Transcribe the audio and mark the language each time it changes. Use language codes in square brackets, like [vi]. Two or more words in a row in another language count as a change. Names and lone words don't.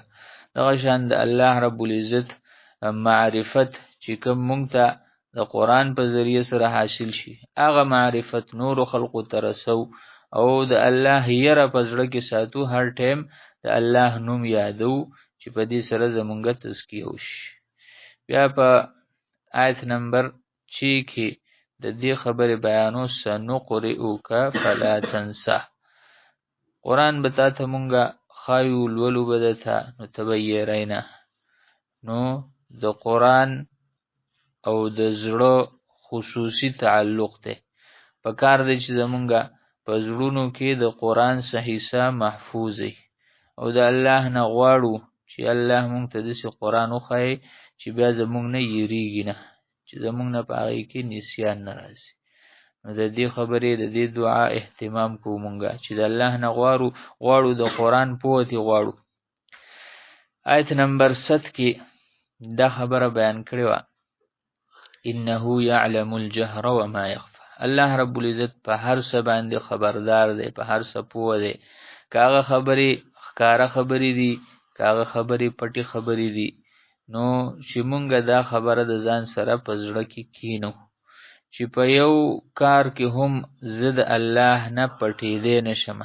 [ps] دغه شان د الله رب العزت معرفت چې کوم مونږ ته د قرآن په ذریعه سره حاصل شي، هغه معرفت نور خلقو ته رسو، او د الله یره په زړه کې ساتو، هر ټیم د الله نوم یادو چې په دې سره زمونږه تزکیه وشي. بیا په آیت نمبر 6 کې د دې خبرې بیانو، [ar] سنقرئک فلا تنسى. [ps] قرآن به تا ته مونږه خایو لولو به درته، نو ته به یې رینه. نو د قرآن او د زړه خصوصي تعلق دی. په کار دی چې زمونږه په زړونو کې د قرآن صحیحه محفوظ وي، او د الله نه غواړو چې الله مونږ ته داسې قرآن وښایي چې بیا زمونږ نه یریږي نه، چې زمونږ نه په هغې کې نسیان نه راځي. نو د دې خبرې د دې دعا اهتمام کوو مونږه چې د الله نه غواړو د قرآن پوهه غواړو. آیت نمبر 7 کې دا خبره بیان کړې وه، [ar] انه یعلم الجهر وما یخفى. [ps] الله رب العزت په هر څه باندې خبردار دی، په هر څه پوه دی. که هغه خبرې ښکاره خبرې دي، که هغه خبرې پټې خبرې دي، نو چې مونږه دا خبره د ځان سره په زړه کې کینو چې په یو کار کې هم زه د الله نه پټېدی نشم.